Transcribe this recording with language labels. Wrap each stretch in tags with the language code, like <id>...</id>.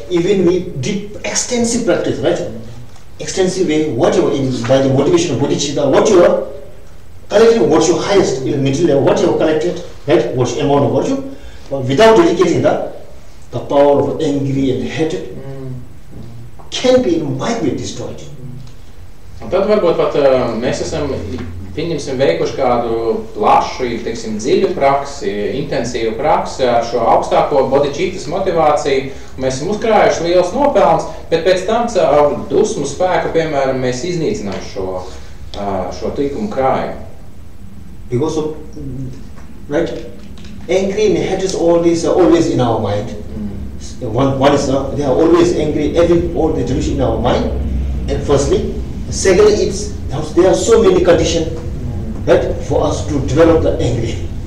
<en>Even we did extensive practice, right? Extensive way, whatever by the motivation of bodhicitta, what you are collecting, what's your highest in the middle level, what you have collected, right? What's the amount of virtue? But without dedicating that, the power of anger and hatred might be destroyed.</en> <lv>Un tad varbūt pat mēs esam, pieņemsim, veikuši kādu plašu, teiksim, dziļu praksi, intensīvu praksi ar šo augstāko bodhicittas motivāciju. Mēs esam uzkrājuši liels nopelns, bet pēc tam ar dusmu spēku, piemēram, mēs iznīcinām šo tikumu krājumu.</lv> <en>Because of right? Angry and hatred is always in our mind. One is they are always angry, all the delusion in our mind. And firstly, secondly, there are so many conditions, right, for us to develop the angry.</en>